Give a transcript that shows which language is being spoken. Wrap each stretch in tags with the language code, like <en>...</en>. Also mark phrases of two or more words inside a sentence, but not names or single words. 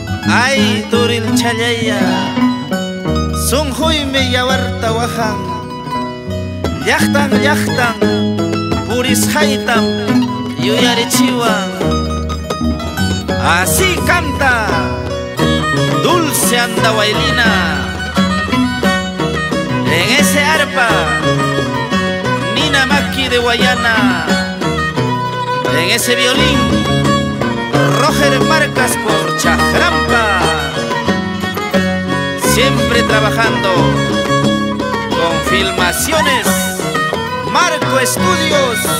<qu>Ay, turil challaya sunjuymi yawarta wajan llaqtan purisjaytam yuyarichiwan.</qu> <es>Así canta Dulce Andahuaylina en ese arpa Nina Maki de Guayana, en ese violín Roger Marcas por Chajrampa, siempre trabajando con Filmaciones Marco Estudios.</es>